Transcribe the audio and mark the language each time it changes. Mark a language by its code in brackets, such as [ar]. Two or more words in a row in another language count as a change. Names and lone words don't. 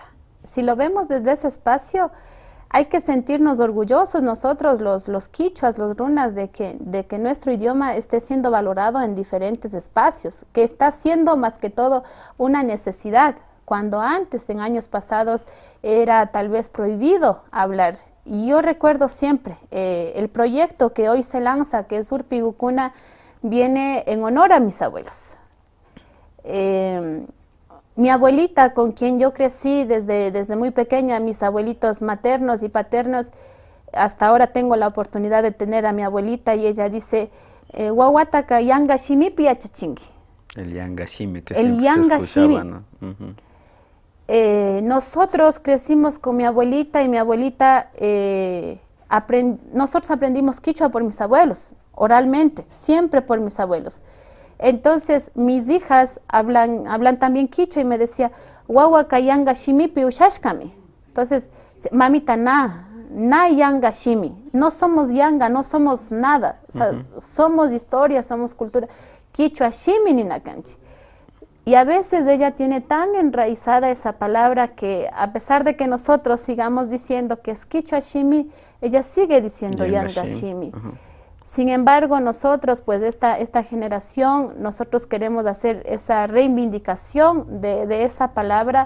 [es] Si lo vemos desde ese espacio, hay que sentirnos orgullosos nosotros, los quichuas, los runas, de que nuestro idioma esté siendo valorado en diferentes espacios, que está siendo más que todo una necesidad, cuando antes, en años pasados, era tal vez prohibido hablar yo recuerdo siempre, el proyecto que hoy se lanza, que es Urpigukuna, viene en honor a mis abuelos. Mi abuelita, con quien yo crecí desde muy pequeña, mis abuelitos maternos y paternos, hasta ahora tengo la oportunidad de tener a mi abuelita y ella dice, [qu] Wawataka yanga shimipi achachingi. [es] El yangashimi, que El siempre yangashimi. se escuchaba, ¿no? Nosotros crecimos con mi abuelita y mi abuelita, nosotros aprendimos quichua por mis abuelos, oralmente, siempre por mis abuelos. Entonces mis hijas hablan también quichua y me decía, [qu] Wawaka yanga shimipi ushashkami. [es] Entonces, mamita, [qu] na yanga shimi, [es] no somos yanga, no somos nada, o sea, somos historia, somos cultura, [qu] quichua shimi ni nakanchi. [es] Y a veces ella tiene tan enraizada esa palabra que a pesar de que nosotros sigamos diciendo que es [qu] quichua shimi, [es] ella sigue diciendo [qu] yanga shimi. [es] Sin embargo, nosotros, pues esta generación, nosotros queremos hacer esa reivindicación de esa palabra.